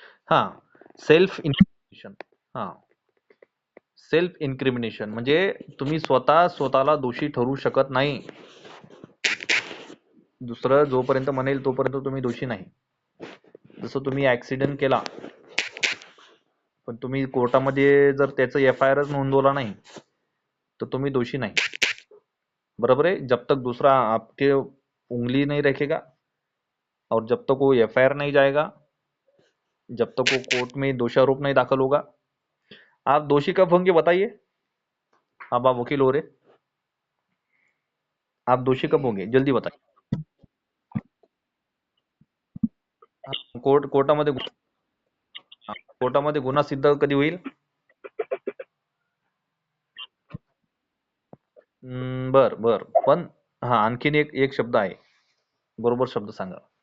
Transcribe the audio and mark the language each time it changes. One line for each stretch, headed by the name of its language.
Marathi: हा, सेल्फ इन्क्रिमिनेशन. हा, सेल्फ इन्क्रिमिनेशन म्हणजे तुम्ही स्वतःला दोषी ठरवू शकत नाही. दुसरं जोपर्यंत म्हणेल तोपर्यंत तुम्ही दोषी नाही. जसं तुम्ही ऍक्सिडेंट केला, पण तुम्ही कोर्टामध्ये जर त्याचं FIRच नोंदवला नाही तर तुम्ही दोषी नाही. बरोबर है?
Hindi: जब तक दूसरा आपके उंगली नहीं रखेगा और जब तक वो FIR नहीं जाएगा, जब तक वो कोर्ट में दोषारोप नहीं दाखिल होगा, आप दोषी कब होंगे बताइए? अब आप वकील हो रहे, आप दोषी कब होंगे जल्दी बताइए.
Marathi: कोर्टामध्ये कोर्टामध्ये गुन्हा सिद्ध कधी होईल? बर बर. पण हा, आणखीन एक शब्द आहे, बरोबर शब्द सांगा.